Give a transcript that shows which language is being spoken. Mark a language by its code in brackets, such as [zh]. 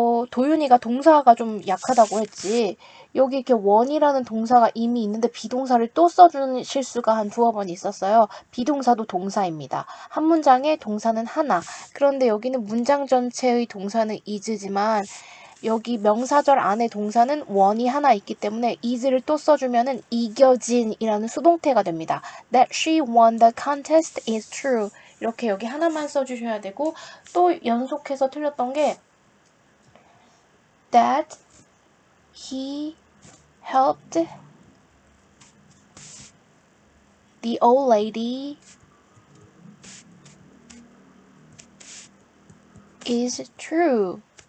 [ko] 도윤이가 동사가 좀 약하다고 했지. 여기 이렇게 원이라는 동사가 이미 있는데 비동사를 또 써주는 실수가 한 두어 번 있었어요. 비동사도 동사입니다. 한 문장에 동사는 하나. 그런데 여기는 문장 전체의 동사는 is지만 여기 명사절 안에 동사는 원이 하나 있기 때문에 is를 또 써주면은 이겨진이라는 수동태가 됩니다. [en] That she won the contest is true. [ko] 이렇게 여기 하나만 써주셔야 되고 또 연속해서 틀렸던 게 [en] that he helped the old lady is true.